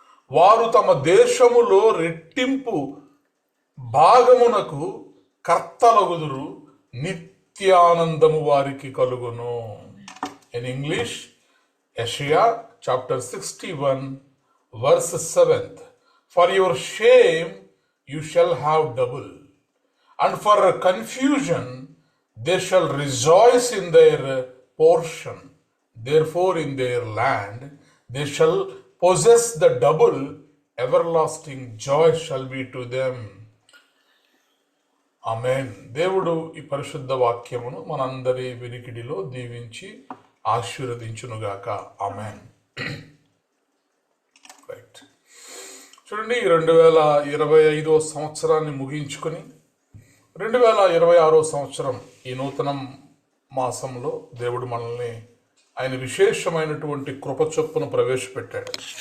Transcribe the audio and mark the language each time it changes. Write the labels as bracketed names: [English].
[Telugu] వారు తమ దేశములో రెట్టింపు భాగమునకు కర్తలగుదురు, నిత్యానందము వారికి కలుగును. [English] In English, యెషయా chapter 61 verse 7th. For your shame you shall have double, and for confusion they shall rejoice in their portion. Therefore in their land they shall possess the double, everlasting joy shall be to them. [Telugu] ఆమేన్. దేవుడు ఈ పరిశుద్ధ వాక్యమును మనందరి వినికిడిలో దీవించి ఆశీర్వదించునుగాక. ఆమేన్. Right. చూడండి, 2025 సంవత్సరాన్ని ముగించుకొని 2026 సంవత్సరం ఈ నూతన మాసంలో దేవుడు మనల్ని ఆయన విశేషమైనటువంటి కృప చొప్పున ప్రవేశపెట్టాడు.